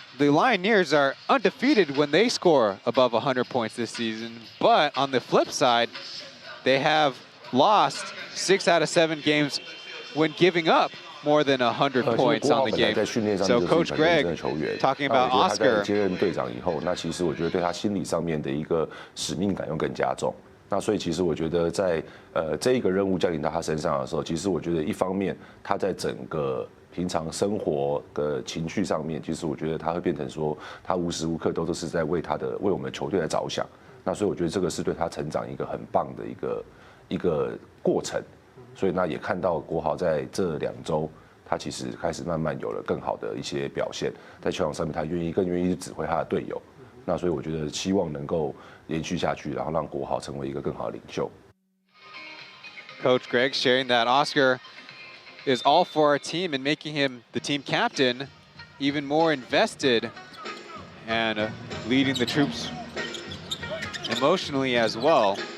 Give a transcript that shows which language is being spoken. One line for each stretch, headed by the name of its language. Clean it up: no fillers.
English: The Lioneers are undefeated when they score above 100 points this season. But on the flip side, they have lost 6 out of 7 games when giving up more than 100 points on the game. So Coach Greg talking about Oscar.
Chinese: 接任队长以后，那其实我觉得对他心理上面的一个使命感又更加重。那所以其实我觉得在这一个任务降临到他身上的时候，其实我觉得一方面他在整个平常生活的情绪上面，其实我觉得他会变成说他无时无刻都是在为我们球队来着想。那所以我觉得这个是对他成长一个很棒的一个过程。所以那也看到国豪在这2周，他其实开始慢慢有了更好的一些表现，在球场上面他更愿意指挥他的队友。那所以我觉得希望能够延续下去，然后让国豪成为一个更好的领袖。
English: Coach Greg sharing that Oscar is all for our team and making him the team captain, even more invested and leading the troops emotionally as well.